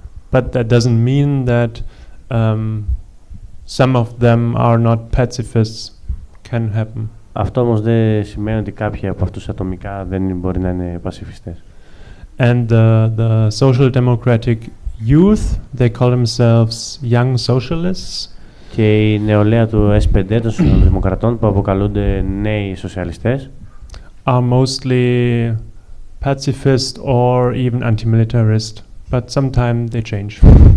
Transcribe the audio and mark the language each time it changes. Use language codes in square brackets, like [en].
[en] But that doesn't mean that some of them are not pacifists. Can happen. [el] Αυτό όμως δεν σημαίνει ότι κάποιοι από αυτούς ατομικά δεν μπορεί να είναι πασιφιστές. [en] And the Social Democratic Youth, they call themselves Young Socialists. [el] Και η νεολαία του S5 των Σοσιαλδημοκρατών που αποκαλούνται νέοι σοσιαλιστές [en] are mostly pacifist or even anti-militarist, but sometimes they change.